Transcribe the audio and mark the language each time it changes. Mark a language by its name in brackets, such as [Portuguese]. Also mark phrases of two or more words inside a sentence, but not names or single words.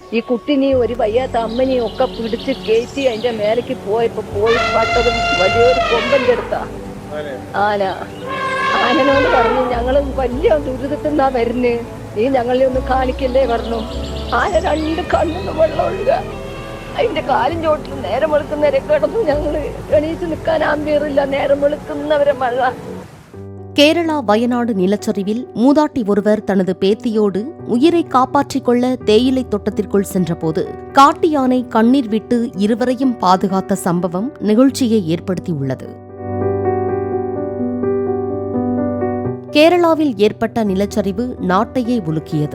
[Malayalam] ഈ കുട്ടിനെയും ഒരു വയ്യാത്ത അമ്മനെയും ഒക്കെ പിടിച്ച് കയറ്റി അതിന്റെ മേലേക്ക് പോയി പട്ടതും വലിയൊരു കൊമ്പന്റെ അടുത്താ ആന. ആനനോട് പറഞ്ഞു, ഞങ്ങള് വലിയ ദുരിതത്തിന്നാ വരുന്നേ, നീ ഞങ്ങളെ ഒന്ന് കാണിക്കല്ലേ പറഞ്ഞു. ആന 2 കണ്ണിന്ന് വെള്ളം ഒഴുക. അതിന്റെ കാലും ചോട്ടിൽ നേരം വെളുക്കുന്നവരെ കിടന്നു. ഞങ്ങള് എണീച്ച് നിൽക്കാൻ ആമ്പിയറില്ല, നേരം വെളുക്കുന്നവരെ മഴ. [Tamil] கேரளா வயநாடு நிலச்சரிவில் மூதாட்டி ஒருவர் தனது பேத்தியோடு உயிரை காப்பாற்றிக் கொள்ள தேயிலை தோட்டத்திற்குள் சென்றபோது காட்டு யானை கண்ணீர் விட்டு இருவரையும் பாதுகாத்த சம்பவம் நிகழ்ச்சியை ஏற்படுத்தியுள்ளது. கேரளாவில் ஏற்பட்ட நிலச்சரிவு நாட்டையே உலுக்கியது.